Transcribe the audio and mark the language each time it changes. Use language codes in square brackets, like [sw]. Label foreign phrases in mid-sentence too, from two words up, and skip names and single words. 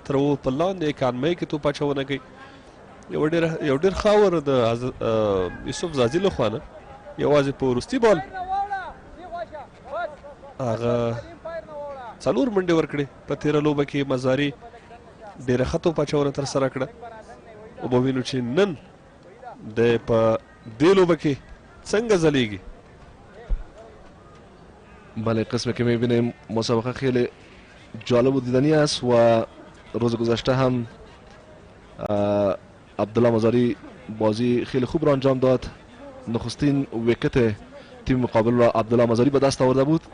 [ps] تر اوو په لاندې اکانمۍ کې توپ اچونه کوي. یو ډېر ښه اوور د یوسف زازي له خوا نه یوازې په وروستي بال هغه 4 منډې ورکړې. په تېره لوبه کې مزاري ډېره ښه توپ اچونه ترسره کړه. او به وینو چې نن د په دې لوبه کې څنګه ځلیږي. [fa] بله قسم که میبینیم مسابقه خیلی جالب و دیدنی است و روز گذشته هم عبدالله مزاری بازی خیلی خوب را انجام داد. نخستین ویکت تیم مقابل را عبدالله مزاری به دست آورده بود.